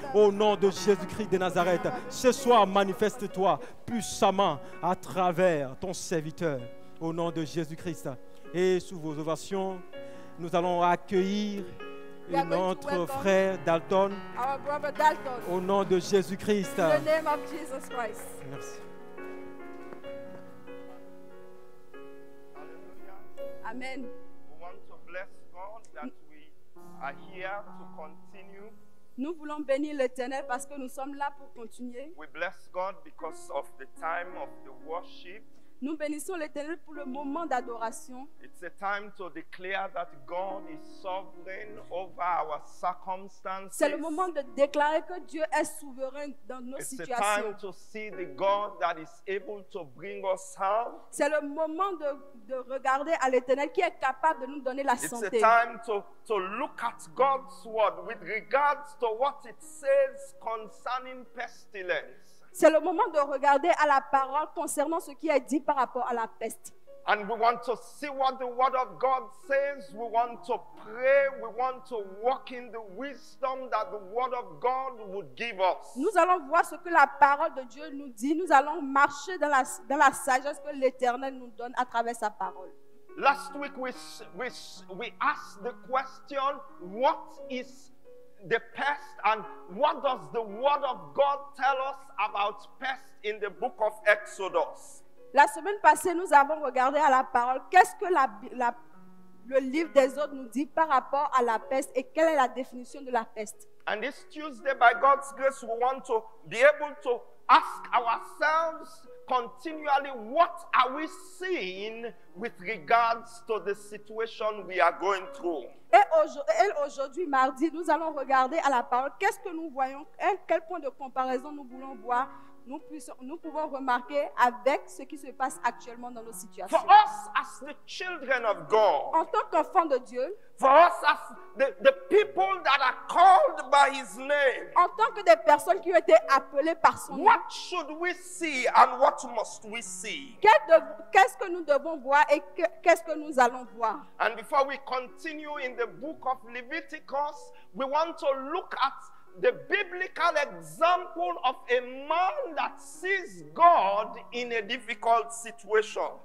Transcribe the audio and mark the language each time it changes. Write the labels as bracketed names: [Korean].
[French] Au nom de Jésus-Christ de Nazareth, ce soir, manifeste-toi puissamment à travers ton serviteur. Au nom de Jésus-Christ. Et sous vos ovations, nous allons accueillir notre frère Dalton [English] Our brother Dalton, [French] au nom de Jésus-Christ. [English] in the name of Jesus Christ. [French] Merci. [English] Amen. We want to bless God that we are here to continue. [French] Nous voulons bénir l'Éternel parce que nous sommes là pour continuer. [English] We bless God because of the time of the worship. [French] Nous bénissons l'Éternel pour le moment d'adoration. [English] It's a time to declare that God is sovereign over our circumstances. [French] C'est le moment de déclarer que Dieu est souverain dans nos [English] It's a [French] situations. [English] time to see the God that is able to bring us help. [French] C'est le moment de regarder à l'Éternel qui est capable de nous donner la [English] It's a [French] santé. [English] time to look at God's word with regards to what it says concerning pestilence. [French] C'est le moment de regarder à la parole concernant ce qui est dit par rapport à la peste. [English] And we want to see what the word of God says. We want to pray. We want to walk in the wisdom that the word of God would give us. [French] Nous allons voir ce que la parole de Dieu nous dit. Nous allons marcher dans la sagesse que l'Éternel nous donne à travers sa parole. [English] Last week we asked the question, what is the pest, and what does the word of God tell us about pest in the book of Exodus? [French] La semaine passée, nous avons regardé à la parole qu'est-ce que le livre des autres nous dit par rapport à la peste et quelle est la définition de la peste. [English] And this Tuesday, by God's grace, we want to be able to ask ourselves continually, what are we seeing with regards to the situation we are going through? [French] Et aujourd'hui, mardi, nous allons regarder à la parole qu'est-ce que nous voyons, quel point de comparaison nous voulons voir, nous pouvons remarquer avec ce qui se passe actuellement dans nos situations. [English] For us as the children of God, [French] En tant qu'enfants de Dieu, [English] for us as the people that are called by His name, [French] en tant que des personnes qui ont été appelées par son nom, [English] what should we see and what must we see? [French] qu'est-ce que nous devons voir et qu'est-ce que nous allons voir? [English] And before we continue in the book of Leviticus, we want to look at the biblical example of a man that sees God in a difficult situation.